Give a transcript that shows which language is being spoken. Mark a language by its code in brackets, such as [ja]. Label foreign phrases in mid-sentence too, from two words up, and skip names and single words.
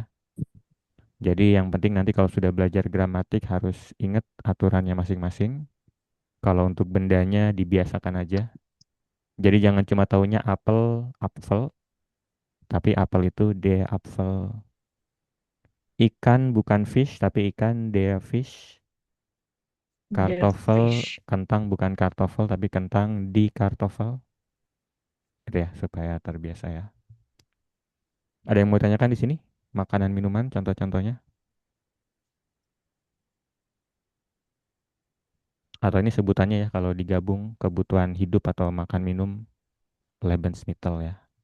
[id] Jadi yang penting nanti kalau sudah belajar gramatik harus ingat aturannya masing-masing. Kalau untuk bendanya dibiasakan aja. Jadi jangan cuma taunya apel, apfel, tapi apel itu [de] der Apfel. [id] Ikan bukan fish, tapi ikan [de] der Fisch. [id] Kartoffel, kentang bukan kartoffel, tapi kentang di Kartoffel. Itu ya, supaya terbiasa ya. Ada yang mau tanyakan di sini? Makanan, minuman, contoh-contohnya? Atau ini sebutannya ya, kalau digabung kebutuhan hidup atau makan minum, Lebensmittel ya.